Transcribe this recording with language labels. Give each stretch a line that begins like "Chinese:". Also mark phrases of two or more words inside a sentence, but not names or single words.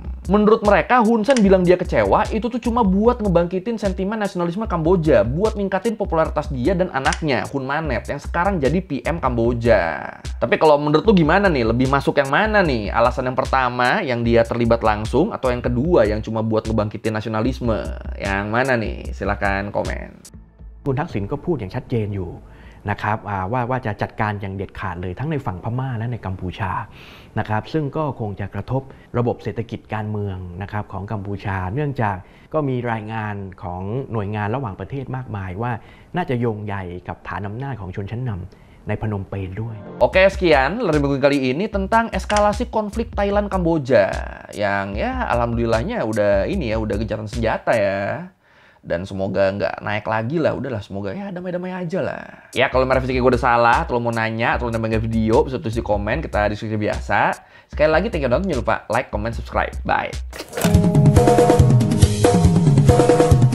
Indonesian: Menurut mereka, Hun Sen bilang dia kecewa itu tuh cuma buat ngebangkitin sentimen nasionalisme Kamboja, buat ningkatin popularitas dia dan anaknya, Hun Manet, yang sekarang jadi PM Kamboja. Tapi kalau menurut lu gimana nih? Lebih masuk yang mana nih? Alasan yang pertama, yang dia terlibat langsung, atau yang kedua, yang cuma buat ngebangkitin nasionalisme? Yang mana nih? Silahkan komen.
Thai: คุณทักษิณก็พูดอย่างชัดเจนอยู่นะครับว่าจะจัดการอย่างเด็ดขาดเลยทั้งในฝั่งพม่าและในกัมพูชานะครับซึ่งก็คงจะกระทบระบบเศรษฐกิจการเมืองนะครับของกัมพูชาเนื่องจากก็มีรายงานของหน่วยงานระหว่างประเทศมากมายว่าน่าจะโยงใยกับฐานอำนาจของชนชั้นนำในพนมเปญด้วย
Indonesian: Oke, sekian Lari Minggu kali ini tentang eskalasi konflik Thailand Kamboja yang ya alhamdulillahnya udah gencatan senjata ya. Dan semoga nggak naik lagi lah, udahlah semoga ya damai-damai aja lah. Ya kalau merevisi gue udah salah, atau lo mau nanya, atau lo nambah video, bisa tulis di komen, kita diskusi biasa. Sekali lagi
English: thank you,
Indonesian: jangan lupa
English: like, comment, subscribe.
Indonesian: Bye.